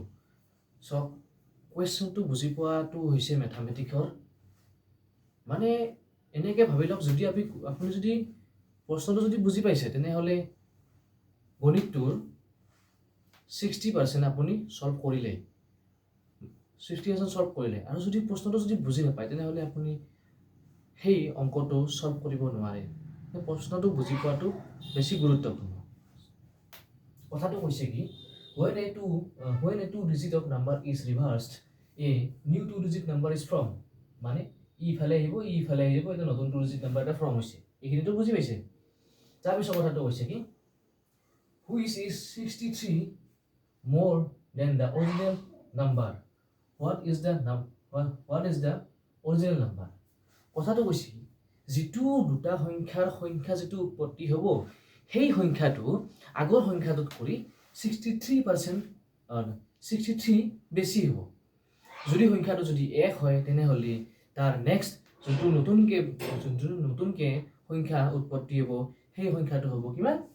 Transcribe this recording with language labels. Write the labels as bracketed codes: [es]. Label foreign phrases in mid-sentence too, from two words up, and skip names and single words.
[as] চাওক, কুৱেশ্যনটো বুজি পোৱাটো হৈছে মেথামেটিক্সৰ, মানে এনেকৈ ভাবি লওক, যদি আপুনি যদি প্ৰশ্নটো যদি বুজি পাইছে, তেনেহ'লে গণিতটোৰ 60% আপুনি ছল্ভ কৰিলে, 60% ছল্ভ কৰিলে। আৰু যদি প্ৰশ্নটো যদি বুজি নাপায়, তেনেহ'লে আপুনি সেই অংকটো ছল্ভ কৰিব নোৱাৰে। সেই প্ৰশ্নটো বুজি পোৱাটো বেছি গুৰুত্বপূৰ্ণ। কথাটো কৈছে কি, [en] when a two-digit of number is reversed, a new two-digit number is formed. [as] মানে ইফালে আহিব, এটা নতুন [en] two-digit number [as] এটা ফৰ্ম হৈছে। এইখিনিতো বুজি পাইছে। তাৰপিছত কথাটো কৈছে কি, [en] which is 63 more than the original number? What is the original number? [as] কথাটো কৈছে যিটো দুটা সংখ্যা যিটো উৎপত্তি হ'ব, সেই সংখ্যাটো আগৰ সংখ্যাটোত কৰি 63 বেছি হ'ব। যদি সংখ্যাটো যদি 1 হয়, তেনেহ'লে তাৰ [en] next one-to [as] নতুনকৈ সংখ্যা উৎপত্তি হ'ব, সেই সংখ্যাটো হ'ব কিমান?